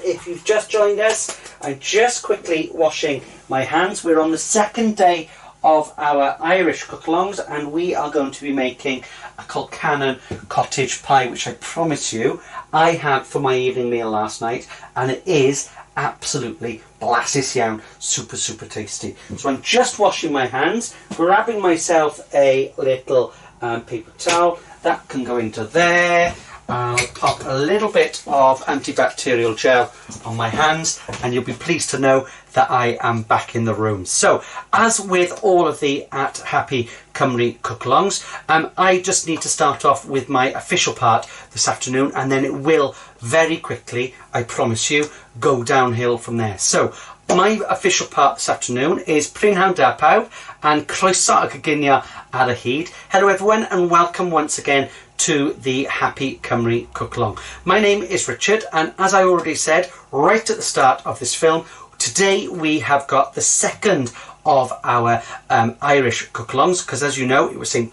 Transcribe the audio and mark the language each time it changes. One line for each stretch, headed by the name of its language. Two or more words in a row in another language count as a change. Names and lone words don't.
English: If you've just joined us, I'm just quickly washing my hands. We're on the second day of our Irish cook-alongs and we are going to be making a Colcannon Cottage Pie, which I promise you I had for my evening meal last night, and it is absolutely
Welsh: blasus iawn,
English: super tasty. So I'm just washing my hands, grabbing myself a little paper towel. That can go into there. I'll pop a little bit of antibacterial gel on my hands and you'll be pleased to know that I am back in the room. So, as with all of the at Happy Cymru Cook-alongs, I just need to start off with my official part this afternoon, and then it will very quickly, I promise you, go downhill from there. So, my official part this afternoon is
Welsh: Prynhawn da pawb and croeso a gyginio ar y hyd.
English: Hello everyone and welcome once again to the Happy Cymru Cook-along. My name is Richard, and as I already said right at the start of this film, today we have got the second of our Irish cook-alongs, because as you know it was St.